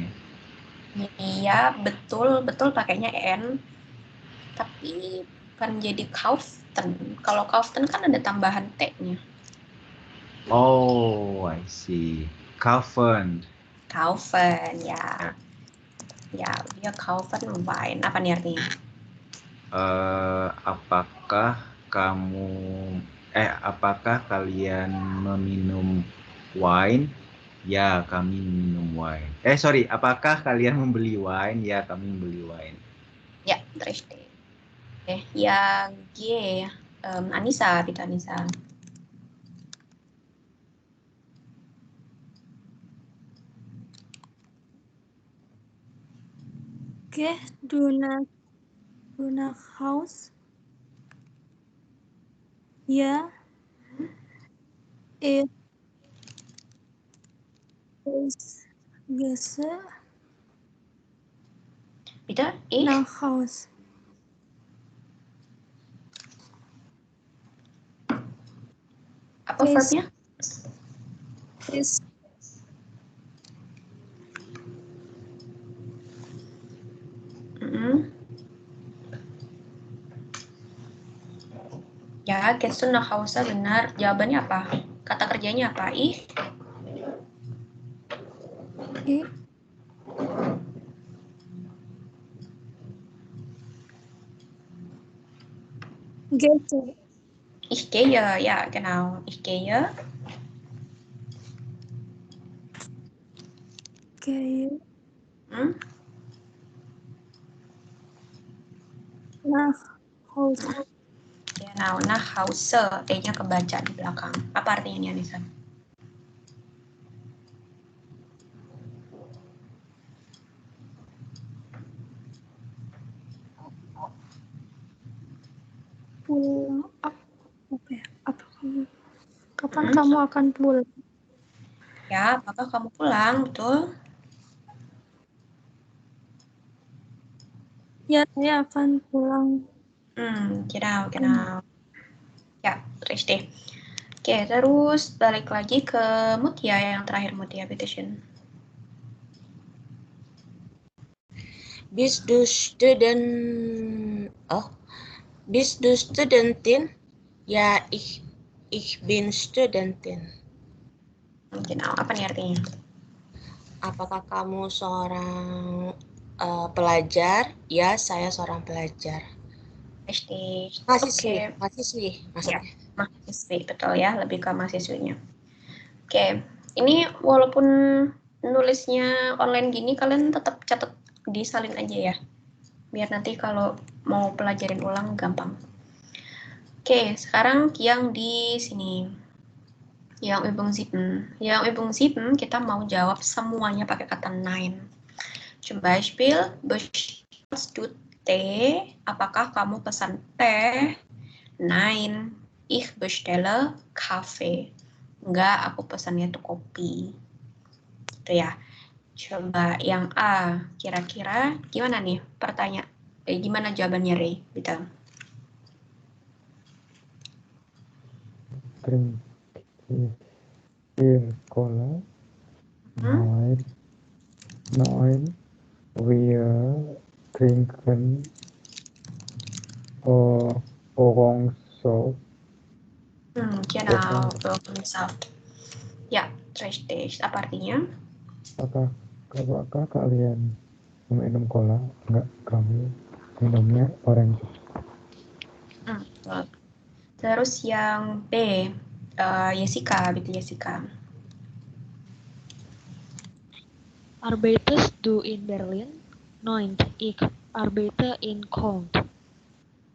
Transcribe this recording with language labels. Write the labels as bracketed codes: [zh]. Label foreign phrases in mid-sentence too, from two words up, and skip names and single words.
[id] Iya, betul pakainya en. Tapi kan jadi kauften. Kalau kauften kan ada tambahan T-nya. [en] Oh, I see. [id] Kaufen. Kaufen, ya. Ya, dia [de] kaufen Wein. [id] Apa nih artinya? Apakah kalian meminum wine? Ya, kami minum wine. Apakah kalian membeli wine? Ya, kami membeli wine. [de] Ya, richtig. [id] Yang G, Anissa, bitte Anissa. Oke, [de] du nach Haus. Ja. Ich gehe Bitte, ich? nach Haus. [id] Apa verbnya? [de] Ist Ya, gehst du nach Hause, [id] benar. Jawabannya apa? Kata kerjanya apa? [de] Ich? gehe. Ich gehe, ja, genau. Ich gehe. Gehe nach Hause. Genau, nach Hause. [id] E-nya kebaca di belakang. Apa artinya nih, Anissa? Pulang. Kapan kamu akan pulang? Ya, apakah kamu pulang, betul? Ya, saya akan pulang. [de] Genau. Ya, richtig. [id] Oke, terus balik lagi ke Mutia yang terakhir, Mutia, [de] bitteschön. Bist du Studentin? Ya, ich bin Studentin. Genau, [id] apa nih artinya? Apakah kamu seorang pelajar? Ya, saya seorang pelajar. Richtig. Mahasiswi Ya, maksudnya. mahasiswi, betul ya, lebih ke mahasiswinya. Oke, ini walaupun nulisnya online gini, kalian tetap catat disalin aja ya. Biar nanti kalau mau pelajarin ulang gampang. Oke, sekarang yang di sini. Yang Übung 7. Yang Übung 7 kita mau jawab semuanya pakai kata nein. [de] Zum Beispiel, bestellst du Tee? [id] Apakah kamu pesan teh? [de] Nein, ich bestelle Kaffee. [id] Enggak, aku pesannya tuh kopi. Itu ya. Coba yang A, kira-kira gimana nih gimana jawabannya, Ray? Gitu. [de] Trinkir Cola. Nein, wir trinken Orangensaft. Genau, Orangensaft. Ya, richtig. [id] Apa artinya? Apakah kalian meminum cola? Enggak, kami minumnya orange. Terus yang B, Jessica, gitu Jessica. [de] Arbeitest du in Berlin? Nein, ich arbeite in Köln.